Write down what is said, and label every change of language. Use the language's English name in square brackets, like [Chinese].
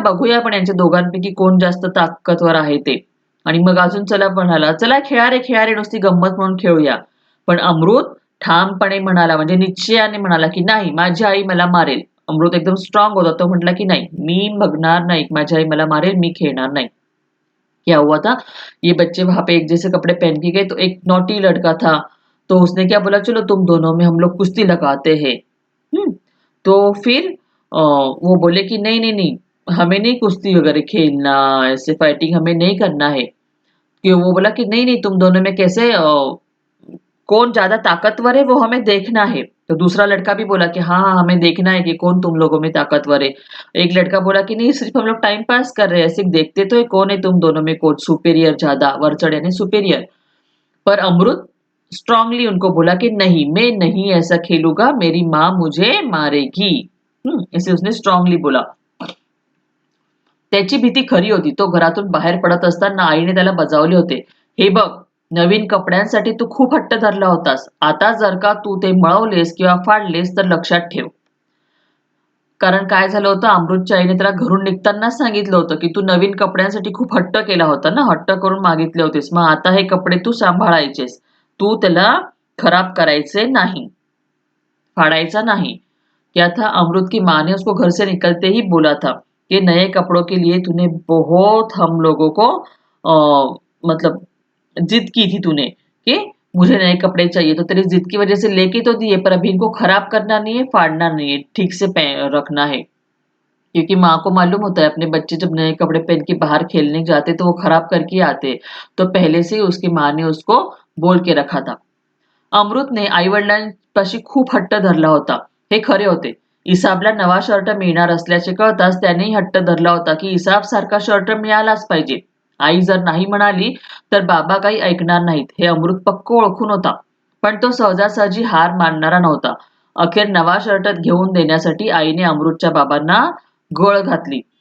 [Marathi] बघूया आपण यांच्या दोघांपैकी कोण जास्त ताकदवर आहे ते." आणि मग अजून चला म्हणाला, "चला खेळा रे, नुसती गंमत म्हणून खेळूया." पण अमृत ठामपणे म्हणाला, म्हणजे निश्चयाने म्हणाला, की "नाही, माझी आई मला मारेल." अमृत एकदम स्ट्राँग होता. तो म्हटला, की "नाही, मी बघणार नाही. माझी आई मला मारेल. मी खेळणार नाही." [Hindi] क्या हुआ था, ये बच्चे वहां पे एक जैसे कपड़े पहन के गए, तो एक नॉटी लड़का था, तो उसने क्या बोला, चलो तुम दोनों में हम लोग कुश्ती लगाते हैं। तो फिर वो बोले कि नहीं नहीं नहीं, हमें नहीं कुश्ती वगैरह खेलना, ऐसे फाइटिंग हमें नहीं करना है। कि वो बोला कि नहीं नहीं, तुम दोनों में कैसे कौन ज्यादा ताकतवर है वो हमें देखना है। तो दूसरा लड़का भी बोला कि हाँ हाँ, हमें देखना है कि कौन तुम लोगों में ताकतवर है। एक लड़का बोला कि नहीं, सिर्फ हम लोग टाइम पास कर रहे हैं, सिर्फ देखते तो है कौन है तुम दोनों में कौन सुपेरियर, ज्यादा वरचढ़ यानी सुपेरियर। पर अमृत स्ट्रांगली उनको बोला कि नहीं, मैं नहीं ऐसा खेलूंगा, मेरी माँ मुझे मारेगी। ऐसे उसने स्ट्रांगली बोला। [Marathi] त्याची भीती खरी होती. तो घरातून बाहेर पडत असताना आईने त्याला बजावले होते, "हे बघ, नवीन कपड्यांसाठी तू खूप हट्ट धरला होतास. आता जर का तू ते मळवलेस किंवा फाडलेस तर लक्षात ठेव." कारण काय झालं होतं, अमृतच्या आईने त्याला घरून निघतानाच सांगितलं होतं, की "तू नवीन कपड्यांसाठी खूप हट्ट केला होता ना, हट्ट करून मागितले होतेस. मग आता हे कपडे तू सांभाळायचेस. तू त्याला खराब करायचे नहीं, फाड़ाइचा नहीं।" [Hindi] क्या था, अमृत की माँ ने उसको घर से निकलते ही बोला था कि नए कपड़ों के लिए तूने बहुत हम लोगों को मतलब जिद की थी तूने कि मुझे नए कपड़े चाहिए, तो तेरी जिद की वजह से लेके तो दिए, पर अभी इनको खराब करना नहीं है, फाड़ना नहीं है, ठीक से रखना है। क्योंकि माँ को मालूम होता है अपने बच्चे जब नए कपड़े पहन के बाहर खेलने जाते तो वो खराब करके आते, तो पहले से ही उसकी माँ ने उसको बोल के रखा था। [Marathi] अमृतने आई-वडिलांपाशी खूप हट्ट धरला होता, हे खरे होते. इसाबला नवा शर्ट मिळणार असल्याचे कळताच त्यानेही हट्ट धरला होता की इसाबसारखा शर्ट मिळालाच पाहिजे. आई जर नाही म्हणाली तर बाबा काही ऐकणार नाहीत, हे अमृत पक्क ओळखून होता. पण तो सहजासहजी हार मानणारा नव्हता. अखेर नवा शर्ट घेऊन देण्यासाठी आईने अमृतच्या बाबांना गळ घातली.